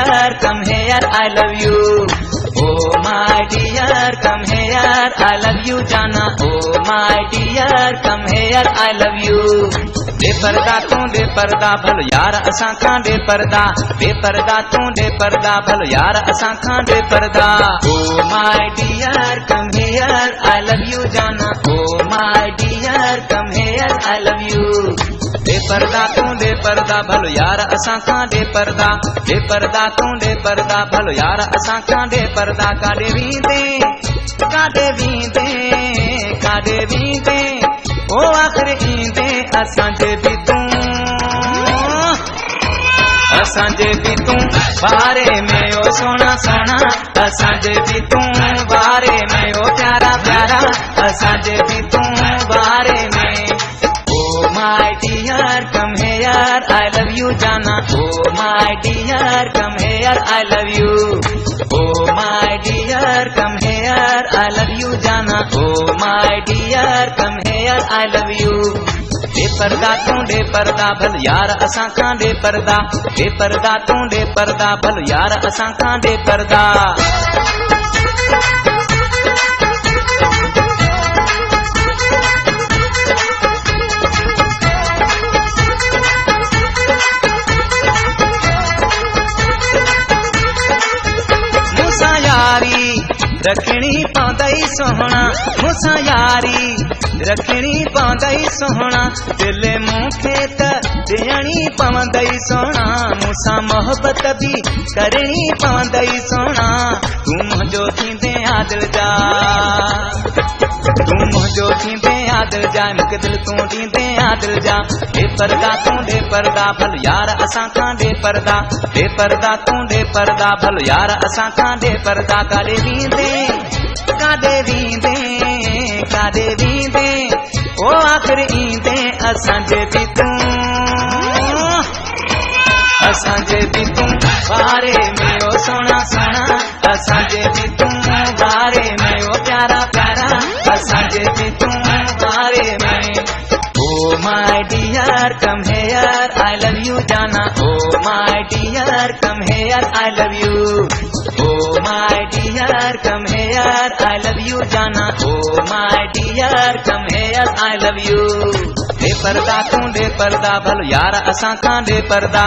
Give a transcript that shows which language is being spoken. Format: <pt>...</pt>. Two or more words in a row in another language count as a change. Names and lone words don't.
<en>dear, come here, I love you. Oh my dear, come here, I love you जाना. Oh my dear, come here, I love you.</en> <sd>दे पर्दा तू दे पर्दा भलो यार असां खां दे पर्दा. दे पर्दा तू दे पर्दा भलो यार असां खां दे पर्दा.</sd> <en>Oh my dear, come here, I love you जाना. Oh my dear, come here, I love you.</en> <sd>दे पर्दा तू दे पर्दा भलो यार असां खां दे पर्दा. दे पर्दा तू दे पर्दा भलो यार असां खां दे पर्दा. काॾे वींदे काॾे वींदे काॾे वींदे ओ आख़िर ईंदे असांजे बि तूं असांजे बि तूं बारे में ओ सोना सोना. असांजे बि तूं बारे में ओ प्यारा प्यारा. असांजे बि तूं बारे में.</sd> <en>Oh my dear, come here, I love you जाना. Oh my dear, come here, I love you. Oh my dear, come here, I love you जाना. Oh my dear, come here, I love you.</en> <sd>दे पर्दा तू दे पर्दा भल यार असां खां दे पर्दा. दे पर्दा तू दे पर्दा भल यार असां खां दे पर्दा. मूंसां यारी रखणी पवंदई सोहणा. मूंसां यारी रखणी पवंदई सोहणा. दिल मूंखे त ॾियणी पवंदई सोहणा. मूंसां मोहबत बि करणी पवंदई सोहणा. तूं मुंहिंजो थींदे आदिल जा. तूं मुंहिंजो थींदे आदिल जा. मूंखे दिल तूं ॾींदे आदिल जा. दे पर्दा तू दे पर्दा भल यार असां खां दे पर्दा. दे पर्दा तू दे पर्दा भल यार असां खां दे पर्दा. काॾे वींदे काॾे वींदे काॾे वींदे ओ आख़िर ईंदे असांजे बि तूं असांजे बि तूं बारे में ओ सोना सोना. असांजे बि तूं बारे में ओ प्यारा प्यारा. असांजे बि तूं बारे में.</sd> <en>Oh my dear, come here, I love you जाना. Oh my dear, come here, I love you. Oh my dear, come here, I love you जाना. Oh my dear, come here, I love you.</en> <sd>दे पर्दा तू दे पर्दा भलो यार असां खां दे पर्दा.</sd>